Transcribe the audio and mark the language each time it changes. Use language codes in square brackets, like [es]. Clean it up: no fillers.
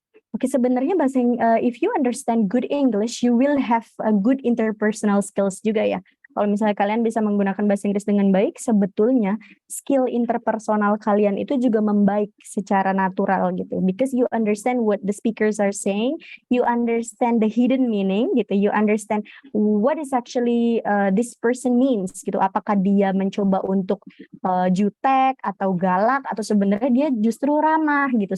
[en] Oke, [id] sebenarnya [en] if you understand good English, you will have a good interpersonal skills [id] juga ya. Kalau misalnya kalian bisa menggunakan bahasa Inggris dengan baik, sebetulnya skill interpersonal kalian itu juga membaik secara natural gitu. [en] Because you understand what the speakers are saying, you understand the hidden meaning [id] gitu, [en] you understand what is actually this person means gitu. [id] Apakah dia mencoba untuk jutek atau galak, atau sebenarnya dia justru ramah gitu.